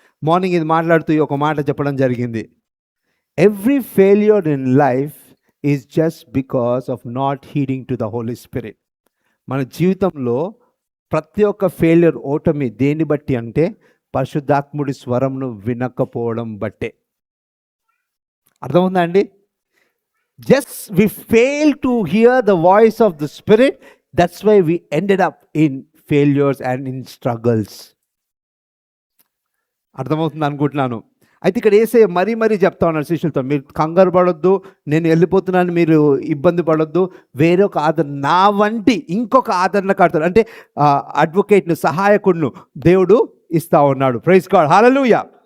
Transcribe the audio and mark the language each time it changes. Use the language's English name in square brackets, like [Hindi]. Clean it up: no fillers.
[Telugu] Morning ఇది మాట్లాడుతూ ఒక మాట చెప్పడం జరిగింది. [English] Every failure in life is just because of not heeding to the Holy Spirit. [Telugu] మన జీవితంలో ప్రతి ఒక్క ఫెయిల్యూర్, ఓటమి దేన్ని బట్టి అంటే పరిశుద్ధాత్ముడి స్వరంను వినకపోవడం బట్టే. అర్థమవుందా అండి? [English] Just we fail to hear the voice of the Spirit. That's why we ended up in failures and in struggles. [Telugu] అర్థమవుతుంది అనుకుంటున్నాను. అయితే ఇక్కడ యేసయ్య మరీ చెప్తా ఉన్నారు శిష్యులతో, మీరు కంగారు పడొద్దు, నేను వెళ్ళిపోతున్నాను, మీరు ఇబ్బంది పడొద్దు. వేరొక నా వంటి ఇంకొక ఆదరణకర్తను, అంటే అడ్వకేట్ను, సహాయకుడును దేవుడు ఇస్తా ఉన్నాడు. Praise God. హల్లెలూయా.